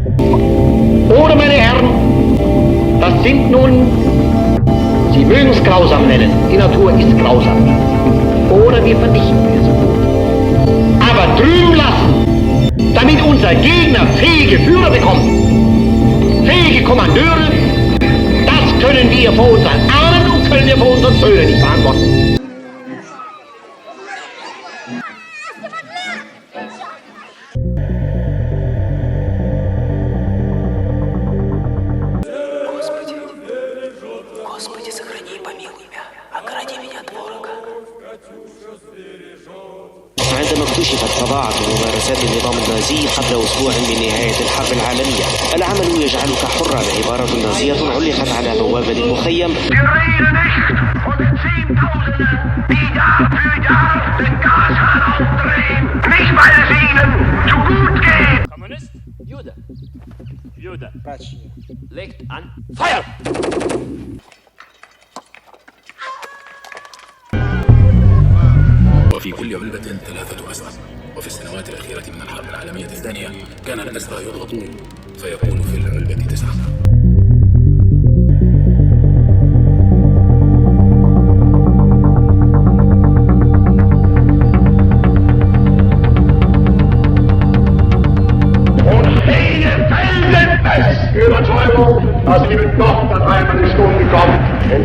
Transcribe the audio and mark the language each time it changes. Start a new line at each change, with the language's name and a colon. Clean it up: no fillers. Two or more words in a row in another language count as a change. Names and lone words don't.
German: Oder, meine Herren, das sind nun, Sie mögen es grausam nennen, die Natur ist grausam. Oder wir vernichten es. Aber drüben lassen, damit unser Gegner fähige Führer bekommt, fähige Kommandeure, das können wir vor unseren Ahnen und können wir vor unseren Söhnen nicht verantworten.
Russian: Господи, сохрани и помилуй меня, огради меня от ворога.
Arabic: عندما اكتشفت فظاعة ممارسات النظام النازي قبل أسبوع من نهاية الحرب العالمية، العمل يجعلك حرا. عبارة نازية علقت على بوابة المخيم.
German: Kommunist, Jude. Jude. Legt an. Feuer!
Arabic: وفي كل علبة 3 أسرى. وفي السنوات الأخيرة من الحرب العالمية الثانية كان الأسرى يضغطون فيكون في العلبة 9.
German: Überzeugung, dass wir mit Gott an einmal die Stunde kommen, in